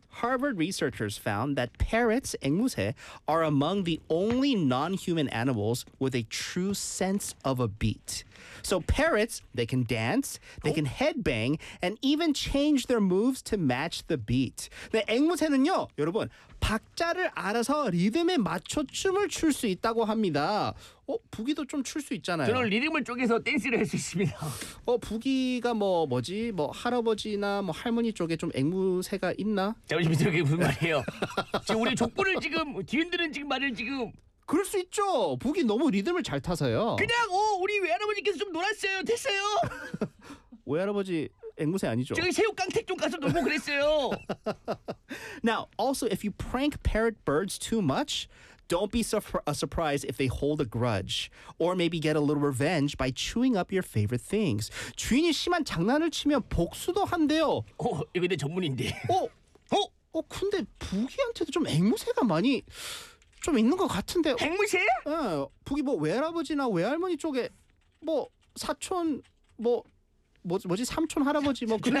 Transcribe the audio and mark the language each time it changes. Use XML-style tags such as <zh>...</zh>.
<en>Harvard researchers found that parrots, 앵무새, are among the only non-human animals with a true sense of a beat. So parrots, they can dance, they can headbang, and even change their moves to match the beat.</en> <ko>네, 앵무새는요, 여러분, 박자를 알아서 리듬에 맞춰 춤을 출 수 있다고 합니다. 어, 부기도 좀 출 수 있잖아요. 저는 리듬을 쪼개서 댄스를 할 수 있습니다. 어, 부기가 뭐 뭐지? 뭐 할아버지나 뭐 할머니 쪽에 좀 앵무새가 있나? 잠시만, 저게 무슨 말이에요? 지금 우리 족보를 지금 뒤흔드는 지금 말을 지금. 그럴 수 있죠. 부기 너무 리듬을 잘 타서요. 그냥 어, 우리 외할아버지께서 좀 놀았어요. 됐어요. 외할아버지 앵무새 아니죠? 저기 새우 깡택 좀 가서 놀고 그랬어요.</ko> <en>Now, also if you prank parrot birds too much, don't be surprised if they hold a grudge or maybe get a little revenge by chewing up your favorite things.</en> <ko>주인이 심한 장난을 치면 복수도 한대요. 어, 이거 내 전문인데. 어? 어? 어, 근데 부기한테도 좀 앵무새가 많이 좀 있는 것 같은데. 앵무새? 예. 부기 뭐 외할아버지나 외할머니 쪽에 뭐 사촌 뭐 뭐지 삼촌 할아버지 뭐 그런</ko>